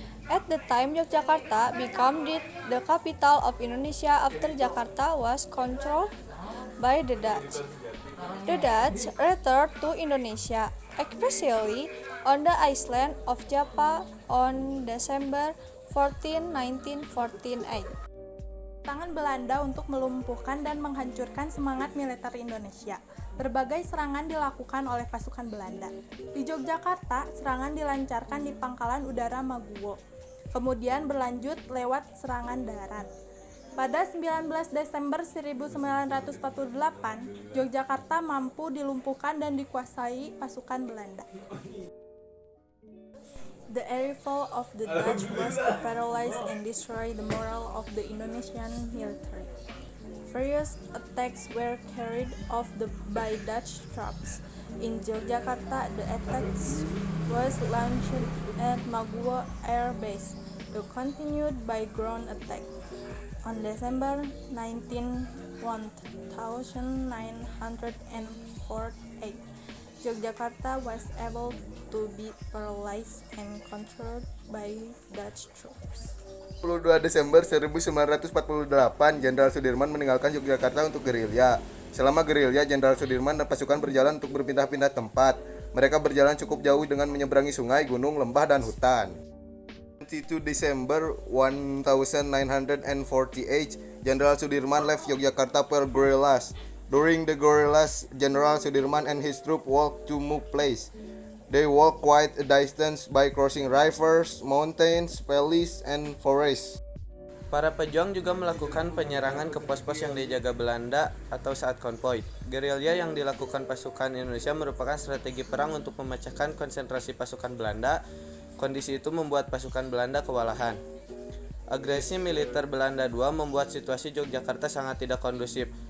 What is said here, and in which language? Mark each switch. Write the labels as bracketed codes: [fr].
[en] At the time, Yogyakarta became the capital of Indonesia after Jakarta was controlled by the Dutch. The Dutch returned to Indonesia, especially on the island of Java on December 14, 1948. [id] Tangan Belanda untuk melumpuhkan dan menghancurkan semangat militer Indonesia. Berbagai serangan dilakukan oleh pasukan Belanda. Di Yogyakarta, serangan dilancarkan di Pangkalan Udara Maguwo, kemudian berlanjut lewat serangan darat. Pada 19 Desember 1948, Yogyakarta mampu dilumpuhkan dan dikuasai pasukan Belanda. [en] The arrival of the Dutch was to paralyze and destroy the morale of the Indonesian military. Various attacks were carried out by Dutch troops. In Yogyakarta, the attacks was launched at Maguwo Air Base, continued by ground attack. On December 19, 1948, Yogyakarta was able to be paralyzed and controlled by Dutch troops. [id] 22 Desember 1948, Jenderal Sudirman meninggalkan Yogyakarta untuk gerilya. Selama gerilya, Jenderal Sudirman dan pasukan berjalan untuk berpindah-pindah tempat. Mereka berjalan cukup jauh dengan menyeberangi sungai, gunung, lembah, dan hutan. [en] 22 December 1948, Jenderal Sudirman left Yogyakarta for guerrillas. During the guerrillas, General Sudirman and his troop walked to move place. They walked quite a distance by crossing rivers, mountains, valleys, and forests. [id] Para pejuang juga melakukan penyerangan ke pos-pos yang dijaga Belanda atau saat konvoi. Gerilya yang dilakukan pasukan Indonesia merupakan strategi perang untuk memecahkan konsentrasi pasukan Belanda. Kondisi itu membuat pasukan Belanda kewalahan. Agresi militer Belanda II membuat situasi Yogyakarta sangat tidak kondusif.